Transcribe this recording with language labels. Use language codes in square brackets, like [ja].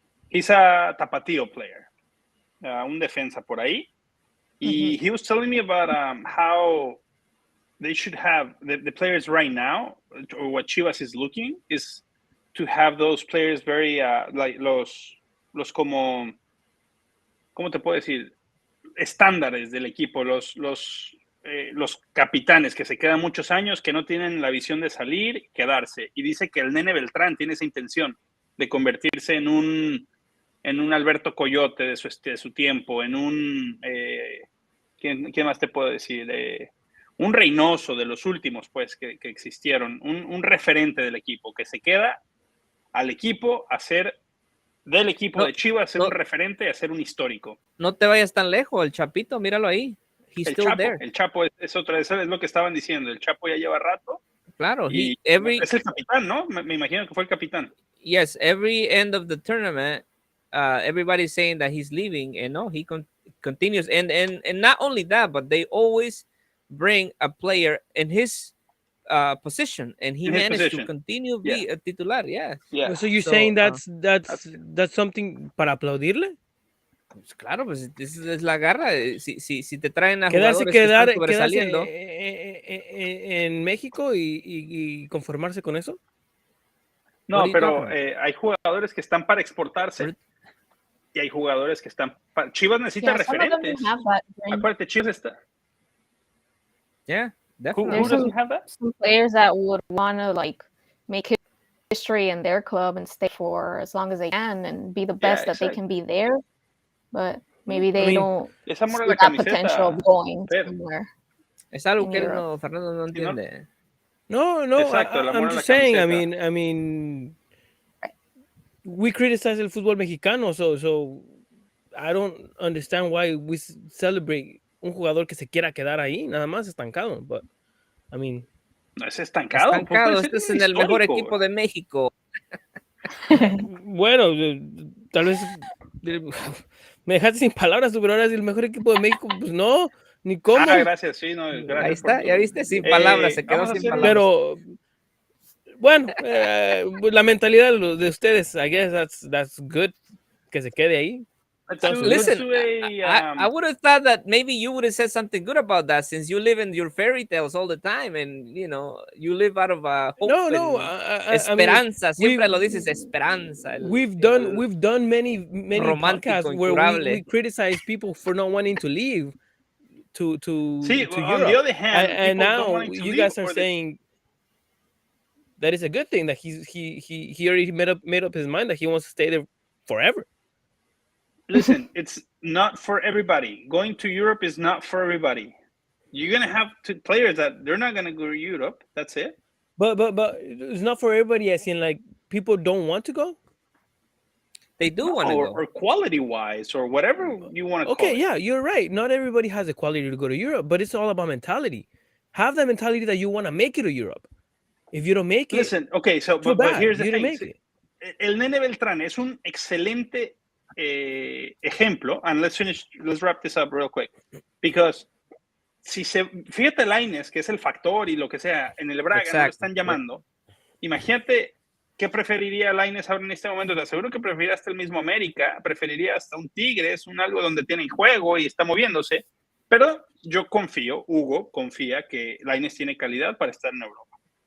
[en] He's a Tapatío player, [es] un defensa por ahí. [en] Y he was telling me about how they should have the players right now, or what Chivas is looking is to have those players very like [es] los como, ¿cómo te puedo decir? Estándares del equipo, los capitanes que se quedan muchos años, que no tienen la visión de salir, quedarse. Y dice que el Nene Beltrán tiene esa intención de convertirse en un Alberto Coyote de su tiempo, en un... ¿quién más te puedo decir? Un Reynoso de los últimos, pues, que existieron. Un referente del equipo, que se queda al equipo a ser... del equipo de Chivas, ser un referente, a ser un histórico. No te vayas tan lejos, el Chapito, míralo ahí. El Chapo es otra, eso es lo que estaban diciendo. El Chapo ya lleva rato. Claro, es el capitán, ¿no? Me imagino que fue el capitán. [en] Yes, every end of the tournament, everybody's saying that he's leaving, and no, he continues. And not only that, but they always bring a player in his position, and he managed to continue be a titular. Yeah. So you're saying that's something [es] para aplaudirle? Pues claro, pues es la garra. Si te traen a jugadores que están sobresaliendo en México y conformarse con eso. No, pero hay jugadores que están para exportarse y hay jugadores que están... Chivas necesita referentes. Acuérdate, Chivas está... [en] Yeah, definitely. Who doesn't have that? Some players that would want to like make history in their club and stay for as long as they can and be the best that they can be there, but maybe they don't see that potential of going somewhere. [es] Es algo que Fernando no entiende. No, exacto, [en] I'm just saying. I mean, we criticize el fútbol mexicano, so I don't understand why we celebrate [es] un jugador que se quiera quedar ahí, nada más estancado. [en] But I mean, [es] no es estancado. Este es en el mejor equipo de México. Bueno, tal vez me dejaste sin palabras, pero ahora es el mejor equipo de México. Pues no, ni cómo. Gracias, sí, no, gracias. Ahí está, ya viste, sin palabras, se quedó sin palabras. Pero bueno, la mentalidad de ustedes, [en] I guess that's good, [es] que se quede ahí. [en] Listen, I would have thought that maybe you would have said something good about that, since you live in your fairy tales all the time, and you know you live out of hope. [es] Esperanza. [en] I mean, [es] siempre lo dices, esperanza. [en] We've done many podcasts where we criticize people for not wanting to leave to Europe. On the other hand, and now you guys are saying that is a good thing, that he already made up his mind that he wants to stay there forever. Listen, it's not for everybody. Going to Europe is not for everybody. You're gonna have players that they're not gonna go to Europe. That's it. But it's not for everybody. As in, like, people don't want to go. They do want to go, or quality wise, or whatever you want to. Okay, yeah, you're right. Not everybody has the quality to go to Europe, but it's all about mentality. Have the mentality that you want to make it to Europe. If you don't make it, listen. Okay, so but here's the thing. [es] El Nene Beltrán es un excelente ejemplo, [en] and let's wrap this up real quick, [es] because fíjate Lainez, que es el factor y lo que sea en el Braga, no lo están llamando. Imagínate qué preferiría Lainez ahora en este momento. Te aseguro que preferiría hasta el mismo América, preferiría hasta un Tigres, algo donde tiene juego y está moviéndose, pero yo confío, Hugo confía que Lainez tiene calidad para estar en Europa.